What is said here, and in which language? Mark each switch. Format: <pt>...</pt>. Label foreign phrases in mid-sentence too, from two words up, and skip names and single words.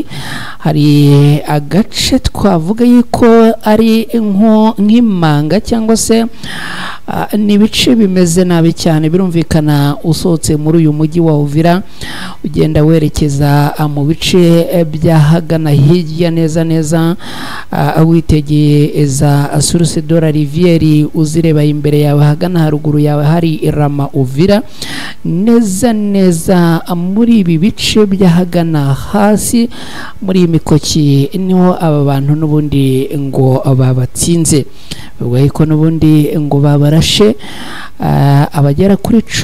<rw>hari agace twavuga yuko ari nk'imanga cyangwa se ni ibice bimeze nabi cyane birumvikana usohotse muri uyu mujyi wa Uvira ugenda werekeza mu bice byahagana hirya neza neza witegeye za</rw> <fr>source de la rivière</fr> <rw>uzireba imbere yawe hagana haruguru yawe hari Rama Uvira neza neza muri ibi bice byahagana hasi muri imikoki niho aba bantu n'ubundi ngo babatsinze bivuga ko n'ubundi ngo babarashe abagera kuri</rw>